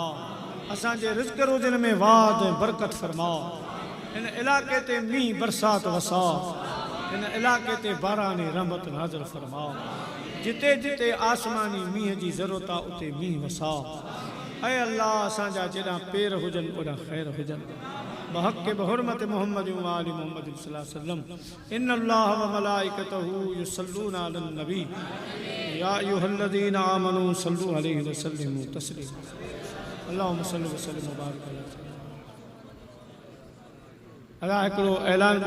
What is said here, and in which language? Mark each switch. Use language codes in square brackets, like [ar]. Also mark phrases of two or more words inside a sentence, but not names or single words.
[sd] असांजे रिज़्क़ रोज़न में वाद ऐं बरकत फरमा। इन इलाके ते मींहुं बरसात वसा इन इलाके ते बारानी रहमत नाज़िल फरमा। जिते जिते आसमानी मींहं जी ज़रूरत आहे उते मींहुं वसा। ऐं अल्लाह असांजा जेॾां पेर हुजनि ओॾा ख़ैर हुजनि [ar] بحق بحرمة محمد وآل محمد صلى الله عليه وسلم إن الله وملائكته يصلون على النبي يا أيها الذين آمنوا صلوا عليه وسلموا تسليما. اللهم صل وسلم وبارك عليه. [sd] अल्लाह हिकिड़ो ऐलान